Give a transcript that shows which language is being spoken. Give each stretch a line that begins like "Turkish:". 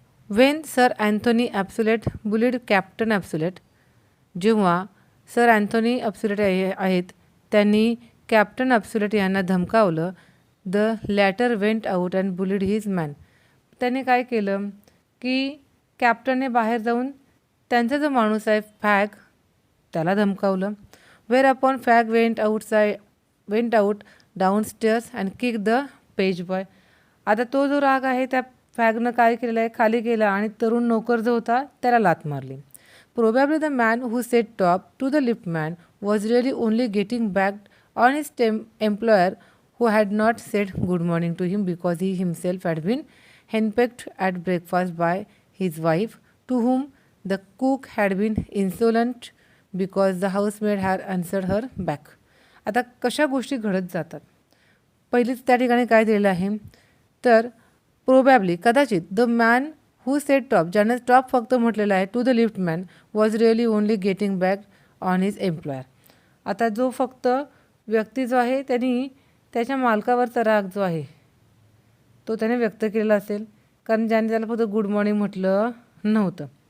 English: when sir Anthony Absolute bullied captain Absolute,
Marathi: जेव्हा sir Anthony ॲब्सुलेट आहेत त्यांनी कॅप्टन ॲब्सुलेट यांना धमकावलं,
English: The latter went out and bullied his man.
Marathi: त्यांनी काय केलं की कॅप्टनने बाहेर जाऊन त्यांचा जो माणूस आहे फॅग त्याला धमकावलं.
English: Whereupon Fag went out downstairs and kicked the page boy.
Marathi: आता तो जो राग आहे त्या फॅगनं काय केलेलं आहे, खाली गेला आणि तरुण नोकर जो होता त्याला लाथ मारली.
English: Probably the man who said top to the liftman was really only getting back on his employer who had not said good morning to him because he himself had been henpecked at breakfast by his wife, to whom the cook had been insolent because the housemaid had answered her back.
Marathi: आता कशा गोष्टी घडत जातात. पहिलीच त्या ठिकाणी काय दिलेलं आहे, तर प्रोबॅबली कदाचित
English: the man who said top,
Marathi: ज्याने टॉप फक्त म्हटलेलं आहे,
English: To the lift man was really only getting back on his employer.
Marathi: आता जो फक्त व्यक्ती जो आहे त्यांनी त्याच्या मालकावरचा राग जो आहे तो त्याने व्यक्त केलेला असेल, कारण ज्याने त्याला फक्त गुड मॉर्निंग म्हटलं नव्हतं.